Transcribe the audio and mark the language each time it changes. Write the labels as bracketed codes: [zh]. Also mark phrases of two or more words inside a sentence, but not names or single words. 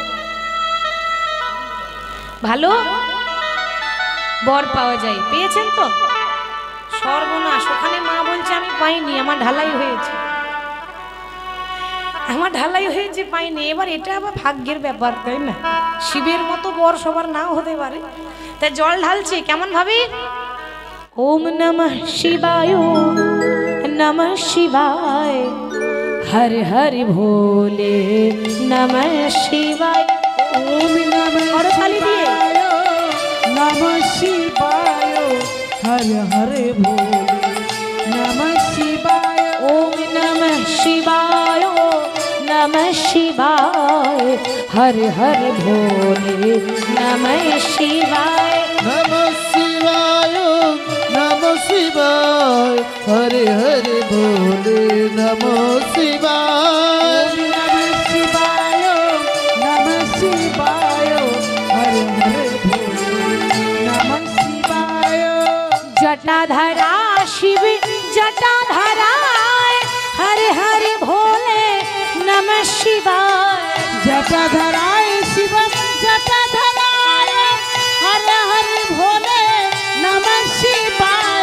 [bn] ভালো বর পাওয়া যায়। পেয়েছেন তো? সর্বনাশ, ওখানে মা বলছে আমি পাইনি, আমার ঢালাই হয়েছে, আমার ঢালাই হয়েছে, পাইনি। এবার এটা আবার ভাগ্যের ব্যাপার, তাই না? শিবের মতো বর সবার নাও হতে পারে। তাই জল ঢালছে কেমন ভাবে? [sa] ওম নমঃ শিবায় নমঃ শিবায়, হর হর ভোলে নমঃ শিবায়। ওম নমঃ শিবায় নমঃ শিবায়, হর হর ভোলে নমঃ শিবায়। ওম নমঃ শিবায় নমঃ শিবায়, হর হর ভোলে নমঃ শিবায়। নমঃ শিবায় নমঃ শিবায়, হরে হরে ভোলে নমঃ শিবায়। ওম নমঃ শিবায় নমঃ শিবায়, হর হর ভোলে নমঃ শিবায়। जटाधरा शिव जटाधराय, हर हर भोले नमः शिवाय। जटाधराय शिव जटाधराय, हर हर भोले नमः शिवाय।